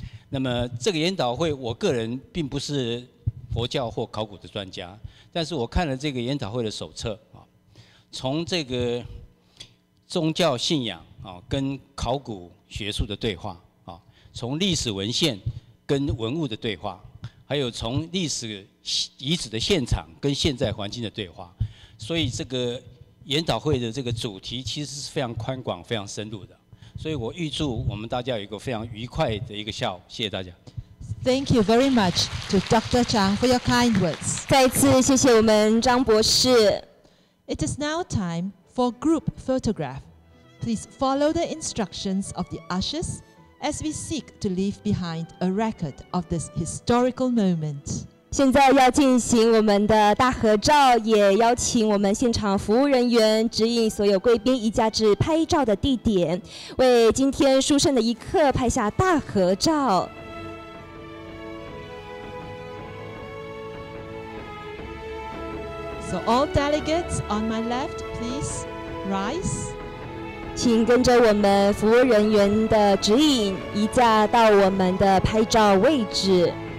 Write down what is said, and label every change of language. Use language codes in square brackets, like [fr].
[zh] 那么这个研讨会，我个人并不是佛教或考古的专家，但是我看了这个研讨会的手册啊，从这个宗教信仰啊跟考古学术的对话啊，从历史文献跟文物的对话，还有从历史遗址的现场跟现在环境的对话，所以这个研讨会的这个主题其实是非常宽广、非常深入的。所以我预祝我们大家有一个非常愉快的一个下午，谢谢大家。 [en] Thank you very much to Dr. Chang for your kind words. [zh] 再次谢谢我们张博士。 [en] It is now time for group photograph. Please follow the instructions of the ushers as we seek to leave behind a record of this historical moment. [zh] 现在要进行我们的大合照，也邀请我们现场服务人员指引所有贵宾移驾至拍照的地点，为今天殊胜的一刻拍下大合照。 [en] So all delegates on my left, please rise. [zh] 请跟着我们服务人员的指引，移驾到我们的拍照位置。